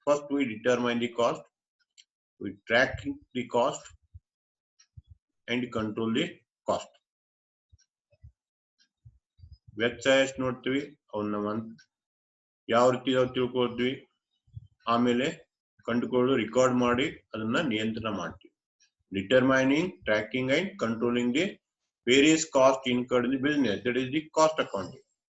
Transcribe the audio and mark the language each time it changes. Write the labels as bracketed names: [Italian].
[English] First, we determine the cost, we track the cost and control the cost. [Kannada] ವೆಚ್ಚ ಎಷ್ಟು ನೋಡ್ತೀವಿ, ಅವನ್ನ ಯಾವ ರೀತಿ ತಿಳ್ಕೊಳ್ತೀವಿ, ಆಮೇಲೆ ಕಂಡುಕೊಳ್ಳು ರೆಕಾರ್ಡ್ ಮಾಡಿ ಅದನ್ನ ನಿಯಂತ್ರಣ ಮಾಡ್ತೀವಿ. [English] Determining, tracking and controlling the various costs incurred in the business, that is the cost accounting.